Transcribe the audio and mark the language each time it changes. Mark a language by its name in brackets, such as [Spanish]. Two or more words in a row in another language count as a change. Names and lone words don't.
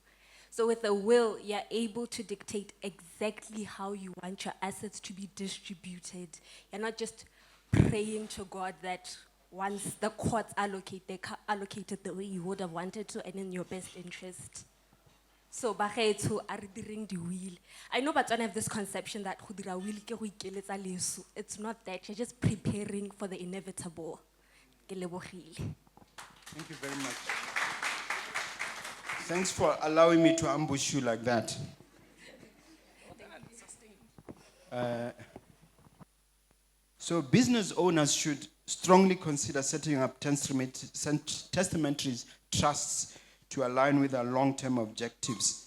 [English] So with a will, you're able to dictate exactly how you want your assets to be distributed. You're not just praying to God that once the courts allocate, they allocated the way you would have wanted to and in your best interest. So [Tswana] bagaetsho are diring [English] the will. I know Batswana have this conception that [Tswana] go dira will ke go ikeletsa leso. [English] It's not that, you're just preparing for the inevitable. [Tswana] Ke lebogile. [English] Thank you very much. Thanks for allowing me to ambush you like that. So business owners should strongly consider setting up testamentary trusts to align with our long-term objectives.